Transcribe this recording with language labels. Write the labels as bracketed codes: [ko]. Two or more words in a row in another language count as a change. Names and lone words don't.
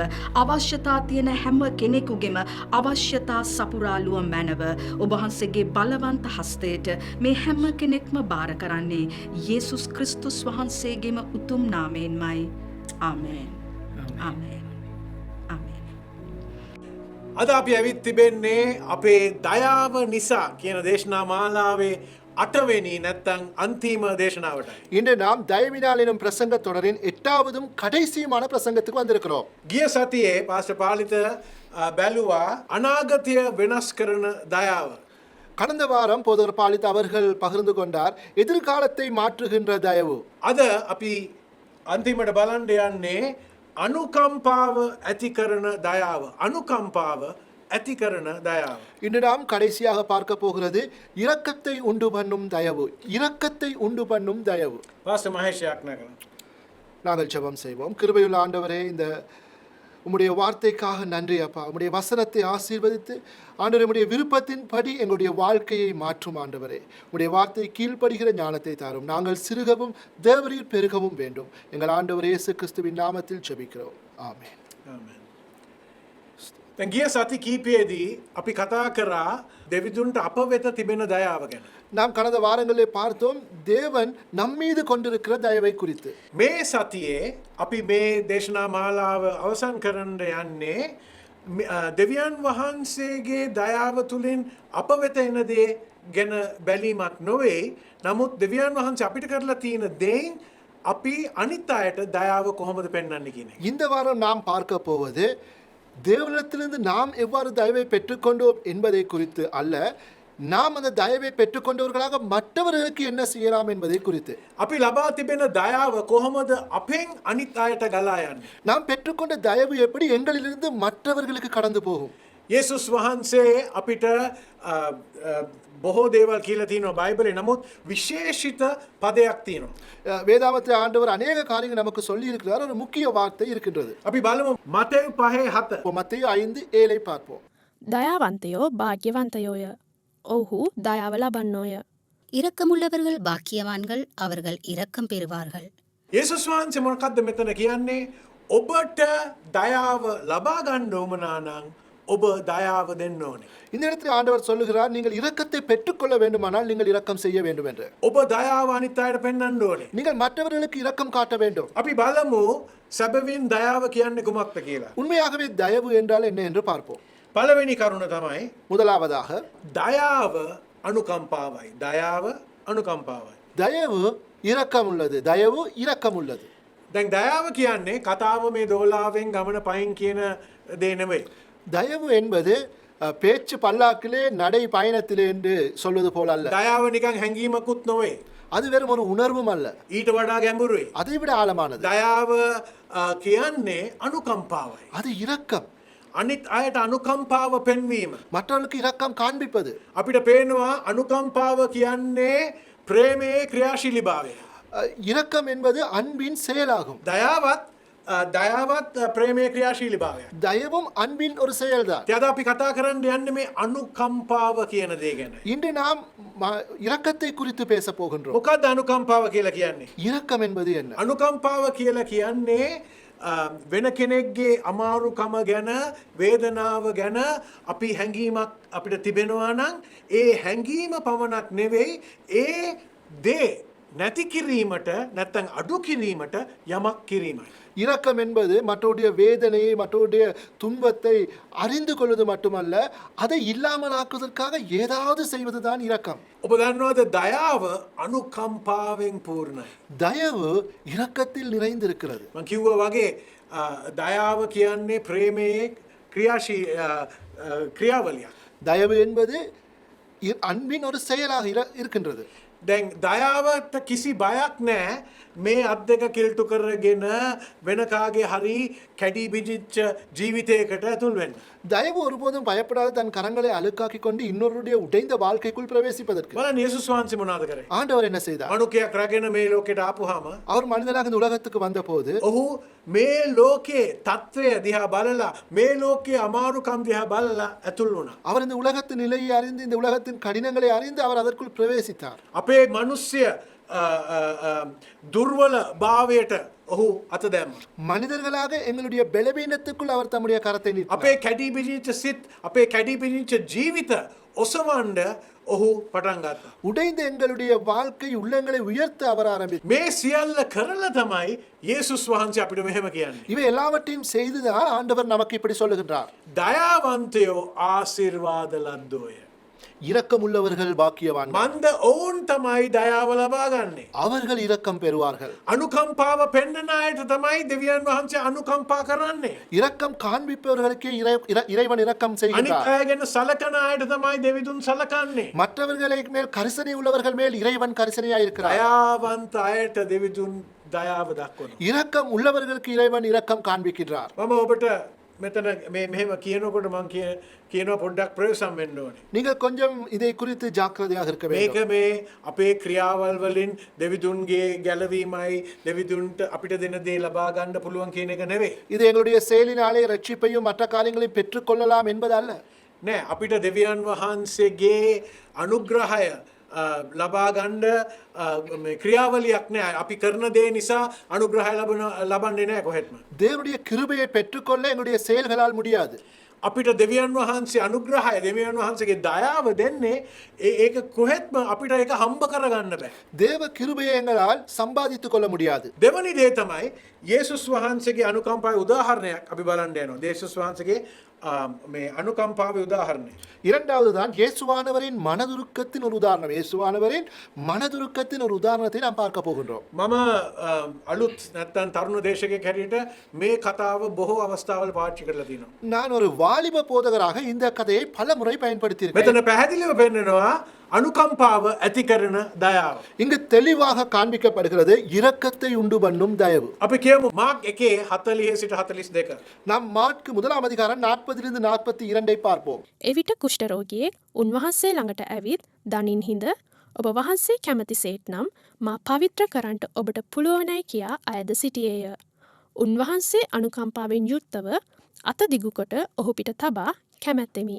[si] අවශ්‍යතා තියෙන හැම කෙනෙකුගේම අවශ්‍යතා සපුරාලුව මැනව ඔබ වහන්සේගේ බලවන්ත හස්තයට මේ හැම කෙනෙක්ම බාර කරන්නේ යේසුස් ක්‍රිස්තුස් වහන්සේගේම උතුම් නාමයෙන්මයි. ආමේන්. ආමේන්. ආමේන්. අද අපි ඇවිත් තිබෙන්නේ අපේ දයාව නිසා කියන දේශනා මාලාවේ 8 වෙනි නැත්තම් අන්තිම දේශනාවටයි. [ta] இன்று நாம் தயவினால் எனும் பிரசங்க தொடரின் 8வதும் கடைசியுமான பிரசங்கத்துக்கு வந்திருக்கிறோம். [si] ගිය සතියේ පාස්ටර් පාලිත බැලුවා අනාගතය වෙනස් කරන දයාව. [ta] கடந்த வாரம் போதகர் பாலித் அவர்கள் பகிர்ந்து கொண்டார் எதிர்காலத்தை மாற்றுகின்ற தயவு. [si] අද අපි අන්තිමට බලන්න යන්නේ අනුකම්පාව ඇති කරන දයාව. අනුකම්පාව ඇති කරන දයාව. [ta] இன்று நாம் கடைசியாக பார்க்க போகிறது இரக்கத்தை உண்டு பண்ணும் தயவு. இரக்கத்தை உண்டு பண்ணும் தயவு. [si] පාස්ටර් මහේෂ් යාඥා කරනවා. [ta] நாங்கள் ஜெபம் செய்வோம். கிருபையுள்ள ஆண்டவரே, இந்த உம்முடைய வார்த்தைக்காக நன்றி அப்பா. உம்முடைய வசனத்தை ஆசீர்வதித்து ஆண்டவரே உம்முடைய விருப்பத்தின்படி எங்களுடைய வாழ்க்கையை மாற்றும் ஆண்டவரே. உம்முடைய வார்த்தை கீழ்ப்படுகிற ஞானத்தை தாரும். நாங்கள் சிறுகவும் தேவரீர் பெருகவும் வேண்டும். எங்கள் ஆண்டவர் இயேசு கிறிஸ்துவின் நாமத்தில் ஜெபிக்கிறோம். ஆமென். [si] ආමෙන්. දැන් ගිය සති කීපයේදී අපි කතා කරා දෙවිදුන්ට අප වෙත තිබෙන දයාව ගැන. [ta] நாம் கடந்த வாரங்களில் பார்த்தோம் தேவன் நம்மீது கொண்டிருக்கிற தயவை குறித்து. [si] මේ සතියේ අපි මේ දේශනා මාලාව අවසන් කරන්න යන්නේ දෙවියන් වහන්සේගේ දයාව තුළින් අප වෙත එන දේ ගැන බැලීමක් නොවේ. නමුත් දෙවියන් වහන්සේ අපිට කරලා තියෙන දේෙන් අපි අනිත් අයට දයාව කොහොමද පෙන්වන්නේ කියන එක. [ta] இந்த வாரம் நாம் பார்க்க போவது தேவனிடத்திலிருந்து நாம் எவ்வாறு தயவை பெற்றுக்கொண்டோம் என்பதை குறித்து அல்ல, நாம் அந்த தயவை பெற்றுக்கொண்டவர்களாக மற்றவர்களுக்கு என்ன செய்யலாம் என்பதை குறித்து. [si] අපි ලබා තිබෙන දයාව කොහොමද අපෙන් අනිත් අයට ගලා යන්නේ. [ta] நாம் பெற்றுக்கொண்ட தயவு எப்படி எங்களிலிருந்து மற்றவர்களுக்கு கடந்து போகும். [si] යේසුස් වහන්සේ අපිට බොහෝ දේවල් කියලා තියෙනවා බයිබලේ. නමුත් විශේෂිත පදයක් තියෙනවා. [ta] வேதாமத்தில் ஆண்டவர் அநேக காரியங்கள் நமக்கு சொல்லி இருக்கிறார். ஒரு முக்கிய வார்த்தை இருக்கின்றது. [si] අපි බලමු මතෙව් 5:7. [ta] இப்போ மத்தேயு 5:7 பார்ப்போம். [si] දයාවන්තයෝ භාග්‍යවන්තයෝය. ඔවුහු දයාව ලබන්නෝය. [ta] இரக்கமுள்ளவர்கள் பாக்கியவான்கள், அவர்கள் இரக்கம் பெறுவார்கள். [si] යේසුස් වහන්සේ මොකක්ද මෙතන කියන්නේ? ඔබට දයාව ලබා ගන්න උවමනා නම් ඔබ දයාව දෙන්න ඕනේ. [ta] இந்த இடத்தில் ஆண்டவர் சொல்லுகிறார், நீங்கள் இரக்கத்தை பெற்றுக்கொள்ள வேண்டுமானால் நீங்கள் இரக்கம் செய்ய வேண்டும் என்று. [si] ඔබ දයාව අනිත් අයට පෙන්වන්න ඕනේ. [ta] நீங்கள் மற்றவர்களுக்கு இரக்கம் காட்ட வேண்டும். [si] අපි බලමු සැබවින් දයාව කියන්නේ කුමක්ද කියලා. [ta] உண்மையாகவே தயவு என்றால் என்ன என்று பார்ப்போம். [si] පළවෙනි කරුණ තමයි [ta] முதலாவதாக [si] දයාව අනුකම්පාවයි. දයාව අනුකම්පාවයි. [ta] தயவு இரக்கம் உள்ளது. தயவு இரக்கம் உள்ளது. [si] දැන් දයාව කියන්නේ කතාව මේ දෝලාවෙන් ගමන පයින් කියන දේ නෙවෙයි. [ta] தயவு என்பது பேச்சு பல்லாக்கிலே நடை பயணத்திலே என்று சொல்வது போல அல்ல. [si] දයාව නිකන් හැංගීමකුත් නොවේ. [ta] அது வெறும் ஒரு உணர்வும் அல்ல. [si] ඊට වඩා ගැඹුරුයි. [ta] அதைவிட ஆழமானது. [si] දයාව කියන්නේ අනුකම්පාවයි. [ta] அது இரக்கம். [si] අනිත් අයට අනුකම්පාව පෙන්වීම. [ta] மற்றவர்களுக்கு இரக்கம் காண்பிப்பது. [si] අපිට පේනවා අනුකම්පාව කියන්නේ ප්‍රේමයේ ක්‍රියාශීලීභාවය. [ta] இரக்கம் என்பது அன்பின் செயலாகும். [si] දයාවත් දයාවත් ප්‍රේමය ක්‍රියාශීලී භාවය. [ta] தயவும் අන්பின் ஒரு செயல்தான். [si] අද අපි කතා කරන්න යන්නේ මේ අනුකම්පාව කියන දේ ගැන. [ta] இன்று நாம் இரக்கத்தை குறித்து பேச போகின்றோம். [si] මොකක්ද අනුකම්පාව කියලා කියන්නේ? [ta] இரக்கம் என்பது என்ன? [si] අනුකම්පාව කියලා කියන්නේ වෙන කෙනෙක්ගේ අමාරුකම ගැන වේදනාව ගැන අපි හැඟීමක් අපිට තිබෙනවා නම් ඒ හැඟීම පමණක් නෙවෙයි ඒ දේ නැති කිරීමට නැත්නම් අඩු කිරීමට යමක් කිරීමයි. [ta] இரக்கம் என்பது மற்றவருடைய வேதனையை மற்றவருடைய துன்பத்தை அறிந்து கொள்வது மட்டுமல்ல, அதை இல்லாமலாக்குவதற்காக ஏதாவது செய்வதுதான் இரக்கம். [si] ඔබ දන්නවද දයාව අනුකම්පාවෙන් පූර්ණයි. [ta] தயவு இரக்கத்தில் நிறைந்திருக்கிறது. [si] මම කිව්වා වගේ දයාව කියන්නේ ප්‍රේමයේ ක්‍රියාවලියක්. [ta] தயவு என்பது அன்பின் ஒரு செயலாக இருக்கின்றது. [si] දැන් දයාවට කිසි බයක් නැහැ මේ අත් දෙක කිල්ටු කරගෙන වෙන කාගේ හරි කැඩි බිජිච්ච ජීවිතයකට ඇතුල් වෙන්න. [ta] தயவு ஒருபோதும் பயப்படாத தன் கரங்களை அழுக்காக்கிக் கொண்டு இன்னொருடைய உடைந்த வாழ்க்கைக்குள் பிரவேசிப்பதற்கு. [si] බලන්න යේසුස් වහන්සේ මොනවද කරේ? [ta] ஆண்டவர் என்ன செய்தார்? [si] මනුකයක් රැගෙන මේ ලෝකෙට ආපුවාම [ta] அவர் மனிதனாக இந்த உலகத்துக்கு வந்தபோது [si] ඔහු මේ ලෝකේ තත්ත්වය දිහා බලලා මේ ලෝකයේ අමාරුකම් දිහා බලලා ඇතුල් වුණා. [ta] அவர் இந்த உலகத்தின் நிலையை அறிந்து இந்த உலகத்தின் கடினங்களை அறிந்து அவர் அதற்குள் பிரவேசித்தார். [si] අපේ මිනිස්ය දුර්වල භාවයට ඔහු අත දැම්මා. [ta] மனிதர்களாக எங்களுடைய பலவீனத்துக்குள் அவர் தம்முடைய கரத்தை நீட்டினார். [si] අපේ කැඩි බිජිච්ච සිත් අපේ කැඩි බිජිච්ච ජීවිත ඔසවන්න ඔහු පටන් ගත්තා. [ta] உடைந்த எங்களுடைய வாழ்க்கை உள்ளங்களை உயர்த்த அவர் ஆரம்பித்தார். [si] මේ සියල්ල කරලා තමයි යේසුස් වහන්සේ අපිට මෙහෙම කියන්නේ. [ta] இவை எல்லாவற்றையும் செய்துதான் ஆண்டவர் நமக்கு இப்படி சொல்லுகின்றார். [si] දයාවන්තයෝ ආශිර්වාද ලද්දෝය. [ta] இரக்கம் உள்ளவர்கள் பாக்கியவான்கள். [si] මන්ද ඔවුන් තමයි දයාව ලබා ගන්නේ. [ta] அவர்கள் இரக்கம் பெறுவார்கள். [si] අනුකම්පාව පෙන්වන අයට තමයි දෙවියන් වහන්සේ අනුකම්පා කරන්නේ. [ta] இரக்கம் காண்பிப்பவர்களுக்கே இறைவன் இரக்கம் [si] අනිත් [ta] செய்கிறார். [si] අය ගැන සලකන අයට තමයි දෙවිදුන් සලකන්නේ. [ta] மற்றவர்களை மேல் கரிசனை உள்ளவர்கள் மேல் இறைவன் கரிசனையாய் இருக்கிறார். [si] දයාවන්ත අයට දෙවිදුන් දයාව දක්වනවා. [ta] இரக்கம் உள்ளவர்களுக்கு இறைவன் இரக்கம் காண்பிக்கின்றார். [si] මම ඔබට මෙතන මේ මෙහෙම කියනකොට මම කියනවා පොඩ්ඩක් ප්‍රවේශම් වෙන්න ඕනේ. [ta] நீங்கள் கொஞ்சம் இதை குறித்து ஜாக்கிரதையாக இருக்க வேண்டும். [si] මේක මේ අපේ ක්‍රියාවල් වලින් දෙවිදුන්ගේ ගැලවීමයි දෙවිදුන්ට අපිට දෙන දේ ලබා ගන්න පුළුවන් කියන එක නෙවෙයි. [ta] இது எங்களுடைய செயலினாலே ரட்சிப்பையும் மற்ற காரியங்களையும் பெற்றுக்கொள்ளலாம் என்பதல்ல. [si] නෑ අපිට දෙවියන් වහන්සේගේ අනුග්‍රහය ලබා ගන්න ක්‍රියාවලියක් නෑ. අපි කරන දේ නිසා අනුග්‍රහය ලබන්නේ නෑ කොහෙත්ම. [ta] தேவனுடைய கிருபையை பெற்றுக்கொள்ள எங்களுடைய செயல்களால் முடியாது. [si] අපිට දෙවියන් වහන්සේ අනුග්‍රහය දෙවියන් වහන්සේගේ දයාව දෙන්නේ ඒක කොහෙත්ම අපිට ඒක හම්බ කරගන්න බෑ. [ta] தேவ கிருபையை எங்களால் சம்பாதித்துக் கொள்ள முடியாது. [si] දෙවනි දේ තමයි යේසුස් වහන්සේගේ අනුකම්පාවේ උදාහරණයක් අපි බලන්න යනවා. යේසුස් වහන්සේගේ මේ අනුකම්පාවේ උදාහරණය. [ta] இரண்டாவது தான் இயேசுவானவரின் மனதுருக்கத்தின் ஒரு உதாரணம். இயேசுவானவரின் மனதுருக்கத்தின் ஒரு உதாரணத்தை நாம் பார்க்க போகின்றோம். [si] මම අලුත් නැත්තම් තරුණ දේශකයෙක් හැටියට මේ කතාව බොහෝ අවස්ථාවල පාවිච්චි කරලා තියෙනවා. [ta] நான் ஒரு வாலிப போதகராக இந்த கதையை பல முறை பயன்படுத்தியிருக்கேன். [si] මෙතන පැහැදිලිව පෙන්නනවා අනුකම්පාව ඇති කරන දයාව. [ta] இங்கு தெளிவாக காண்பிக்கப்படுகிறது இரக்கத்தை உண்டு பண்ணும் தயவு. [si] අපි කියමු මාක් 1:40 සිට 42. [ta] நாம் மாற்கு முதலாம் அதிகாரம் 40லிருந்து 42 பார்ப்போம். [si] එවිට කුෂ්ඨරෝගියෙක් උන්වහන්සේ ළඟට ඇවිත් දනින් හිඳ ඔබ වහන්සේ කැමතිසේත් නම් මා පවිත්‍ර කරන්ට ඔබට පුළුවනයි කියා අයද සිටියේය. උන්වහන්සේ අනුකම්පාවෙන් යුක්තව අත දිගුකොට ඔහු පිට තබා කැමැත්තෙමි.